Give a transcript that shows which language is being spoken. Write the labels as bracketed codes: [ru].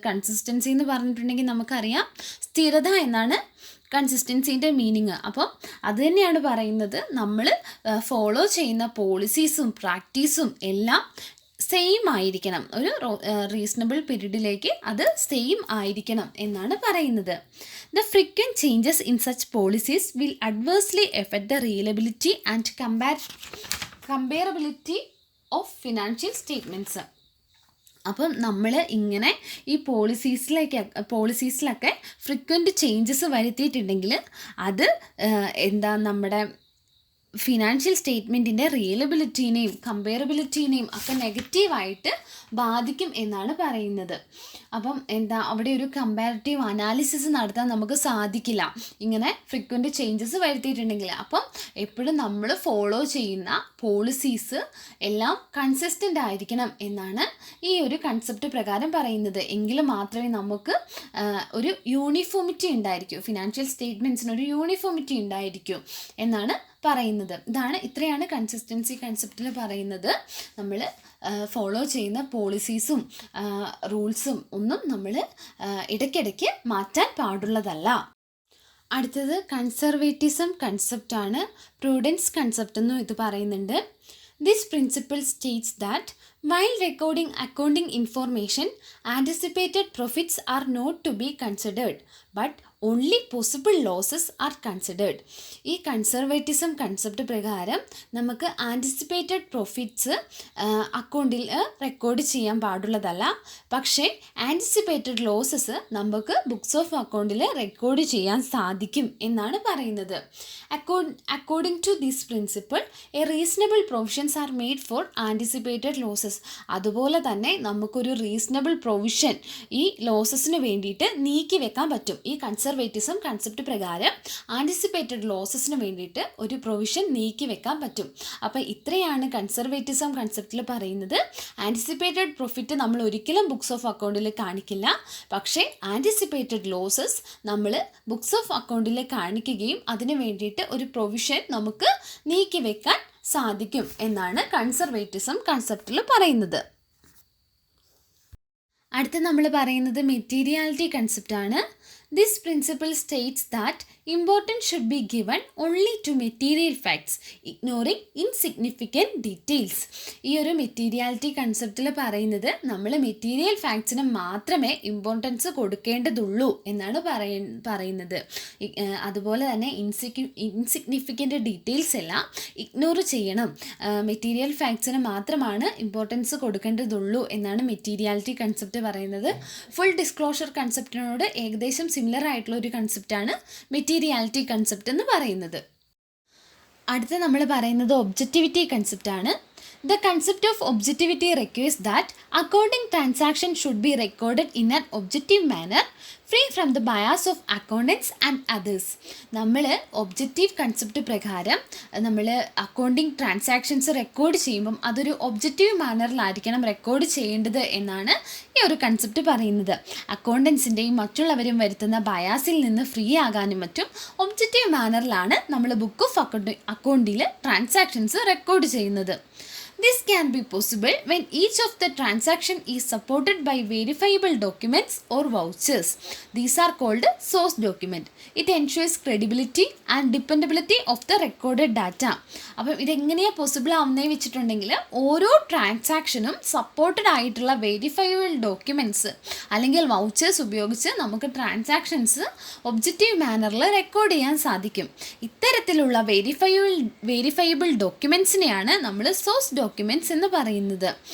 [ml] Consistency എന്ന് പറഞ്ഞിട്ടുണ്ടെങ്കിൽ നമുക്കറിയാം സ്ഥിരത എന്നാണ് കൺസിസ്റ്റൻസിൻ്റെ മീനിങ്. അപ്പം അത് തന്നെയാണ് പറയുന്നത്. നമ്മൾ ഫോളോ ചെയ്യുന്ന പോളിസീസും പ്രാക്ടീസും എല്ലാം സെയിം ആയിരിക്കണം, ഒരു റീസണബിൾ പീരീഡിലേക്ക് അത് സെയിം ആയിരിക്കണം എന്നാണ് പറയുന്നത്. [en] The frequent changes in such policies will adversely affect the reliability and comparability of financial statements. [ml] അപ്പം നമ്മൾ ഇങ്ങനെ ഈ പോളിസീസിലൊക്കെ ഫ്രീക്വൻറ്റ് ചേഞ്ചസ് വരുത്തിയിട്ടുണ്ടെങ്കിൽ അത് നമ്മുടെ ഫിനാൻഷ്യൽ സ്റ്റേറ്റ്മെൻറ്റിൻ്റെ റിയലബിലിറ്റീനെയും കമ്പയറബിലിറ്റീനെയും ഒക്കെ നെഗറ്റീവായിട്ട് ബാധിക്കും എന്നാണ് പറയുന്നത്. അപ്പം അവിടെ ഒരു കമ്പാരിറ്റീവ് അനാലിസിസ് നടത്താൻ നമുക്ക് സാധിക്കില്ല ഇങ്ങനെ ഫ്രീക്വൻറ്റ് ചേഞ്ചസ് വരുത്തിയിട്ടുണ്ടെങ്കിൽ. അപ്പം എപ്പോഴും നമ്മൾ ഫോളോ ചെയ്യുന്ന പോളിസീസ് എല്ലാം കൺസിസ്റ്റൻ്റ് ആയിരിക്കണം എന്നാണ് ഈ ഒരു കൺസെപ്റ്റ് പ്രകാരം പറയുന്നത്. എങ്കിൽ മാത്രമേ നമുക്ക് ഒരു യൂണിഫോമിറ്റി ഉണ്ടായിരിക്കൂ, ഫിനാൻഷ്യൽ സ്റ്റേറ്റ്മെൻറ്റ്സിനൊരു യൂണിഫോമിറ്റി ഉണ്ടായിരിക്കൂ എന്നാണ് പറയുന്നത്. ഇത്രയാണ് കൺസിസ്റ്റൻസി കൺസെപ്റ്റിൽ പറയുന്നത്. നമ്മൾ ഫോളോ ചെയ്യുന്ന പോളിസീസും റൂൾസും ഒന്നും നമ്മൾ ഇടയ്ക്കിടയ്ക്ക് മാറ്റാൻ പാടുള്ളതല്ല. അടുത്തത് കൺസർവേറ്റിസം കൺസെപ്റ്റാണ്. പ്രൂഡൻസ് കൺസെപ്റ്റ് എന്നും ഇത് പറയുന്നുണ്ട്. [en] This principle states that while recording accounting information, anticipated profits are not to be considered, but only possible losses are considered. [ml] ഈ കൺസർവേറ്റിസം കൺസെപ്റ്റ് പ്രകാരം നമുക്ക് ആൻറ്റിസിപ്പേറ്റഡ് പ്രോഫിറ്റ്സ് അക്കൗണ്ടിൽ റെക്കോർഡ് ചെയ്യാൻ പാടുള്ളതല്ല. പക്ഷേ ആൻറ്റിസിപ്പേറ്റഡ് ലോസസ് നമുക്ക് ബുക്സ് ഓഫ് അക്കൗണ്ടിൽ റെക്കോർഡ് ചെയ്യാൻ സാധിക്കും എന്നാണ് പറയുന്നത്. [en] According to this principle a reasonable provisions are made for anticipated losses. [ml] അതുപോലെ തന്നെ നമുക്കൊരു റീസണബിൾ പ്രൊവിഷൻ ഈ ലോസസിന് വേണ്ടിയിട്ട് നീക്കി വെക്കാൻ പറ്റും. ഈ കൺസർവേറ്റിസം കൺസെപ്റ്റ് പ്രകാരം ആൻറ്റിസിപ്പേറ്റഡ് ലോസസിന് വേണ്ടിയിട്ട് ഒരു പ്രൊവിഷൻ നീക്കി വെക്കാൻ പറ്റും. അപ്പോൾ ഇത്രയാണ് കൺസർവേറ്റിസം കൺസെപ്റ്റിൽ പറയുന്നത്. ആൻറ്റിസിപ്പേറ്റഡ് പ്രോഫിറ്റ് നമ്മൾ ഒരിക്കലും ബുക്സ് ഓഫ് അക്കൗണ്ടിൽ കാണിക്കില്ല, പക്ഷേ ആൻറ്റിസിപ്പേറ്റഡ് ലോസസ് നമ്മൾ ബുക്സ് ഓഫ് അക്കൗണ്ടിൽ കാണിക്കുകയും അതിന് വേണ്ടിയിട്ട് ഒരു പ്രൊവിഷൻ നമുക്ക് നീക്കി വെക്കാൻ സാധിക്കും എന്നാണ് കൺസർവേറ്റിസം കൺസെപ്റ്റിൽ പറയുന്നത്. അടുത്ത നമ്മൾ പറയുന്നത് materiality കൺസെപ്റ്റാണ്. [en] This principle states that importance should be given only to material facts, ignoring insignificant details. [ml] ഈ ഒരു മെറ്റീരിയാലിറ്റി കൺസെപ്റ്റിൽ പറയുന്നത് നമ്മൾ മെറ്റീരിയൽ ഫാക്ട്സിന് മാത്രമേ ഇമ്പോർട്ടൻസ് കൊടുക്കേണ്ടതുള്ളൂ എന്നാണ് പറയുന്നത്. അതുപോലെ തന്നെ ഇൻസിഗ്നിഫിക്കൻ്റ് ഡീറ്റെയിൽസ് എല്ലാം ഇഗ്നോർ ചെയ്യണം. മെറ്റീരിയൽ ഫാക്ട്സിന് മാത്രമാണ് ഇമ്പോർട്ടൻസ് കൊടുക്കേണ്ടതുള്ളൂ എന്നാണ് മെറ്റീരിയാലിറ്റി കൺസെപ്റ്റ് പറയുന്നത്. ഫുൾ ഡിസ്ക്ലോഷർ കൺസെപ്റ്റിനോട് ഏകദേശം സിമിലർ ആയിട്ടുള്ള ഒരു കൺസെപ്റ്റാണ് മെറ്റീരിയാലിറ്റി കൺസെപ്റ്റ് എന്ന് പറയുന്നത്. അടുത്ത നമ്മൾ പറയുന്നത് objectivity കൺസെപ്റ്റാണ്. [en] The concept of objectivity requires that accounting transaction should be recorded in an objective manner, free from the bias of accountants and others. [ml] നമ്മൾ ഒബ്ജക്റ്റീവ് കൺസെപ്റ്റ് പ്രകാരം നമ്മൾ അക്കൗണ്ടിങ് ട്രാൻസാക്ഷൻസ് റെക്കോർഡ് ചെയ്യുമ്പം അതൊരു ഒബ്ജക്റ്റീവ് മാനറിലായിരിക്കണം റെക്കോർഡ് ചെയ്യേണ്ടത് എന്നാണ് ഈ ഒരു concept പറയുന്നത്. അക്കൗണ്ടൻസിൻ്റെയും മറ്റുള്ളവരും വരുത്തുന്ന ബയാസിൽ നിന്ന് ഫ്രീ ആകാനും മറ്റും ഒബ്ജക്റ്റീവ് മാനറിലാണ് നമ്മൾ ബുക്ക് ഓഫ് അക്കൗണ്ടിൽ ട്രാൻസാക്ഷൻസ് റെക്കോർഡ് ചെയ്യുന്നത്. [en] This can be possible when each of the transaction is supported by verifiable documents or vouchers. These are called source document. It ensures credibility and dependability of the recorded data. [ml] അപ്പം ഇതെങ്ങനെയാണ് possible ആവുന്നതെന്ന് വെച്ചിട്ടുണ്ടെങ്കിൽ ഓരോ ട്രാൻസാക്ഷനും supported ആയിട്ടുള്ള verifiable documents അല്ലെങ്കിൽ vouchers ഉപയോഗിച്ച് നമുക്ക് transactions objective മാനറിൽ record ചെയ്യാൻ സാധിക്കും. ഇത്തരത്തിലുള്ള വെരിഫയബിൾ ഡോക്യുമെൻറ്റ്സിനെയാണ് നമ്മൾ സോഴ്സ് ഡോക്യുമെൻറ്റ്സ് എന്ന് പറയുന്നത്.